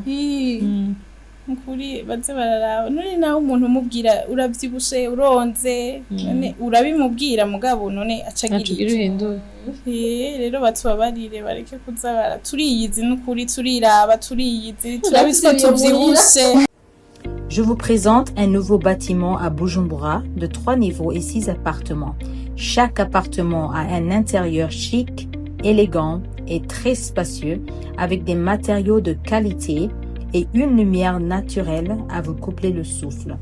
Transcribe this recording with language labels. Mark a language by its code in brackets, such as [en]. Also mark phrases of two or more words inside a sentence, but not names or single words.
[rn] nkuri baze bararaba none naho umuntu umubwira uravyibushe uronze none urabimubwira mugabo none acagira uhinduye rero batubabarire bareke kuza turiyizi n'ukuri turiraba turiyizi turabiswe tuvyibushe. [fr] Je vous présente un nouveau bâtiment à Bujumbura de 3 niveaux et 6 appartements. Chaque appartement a un intérieur chic, élégant et très spacieux avec des matériaux de qualité et une lumière naturelle à vous coupler le souffle.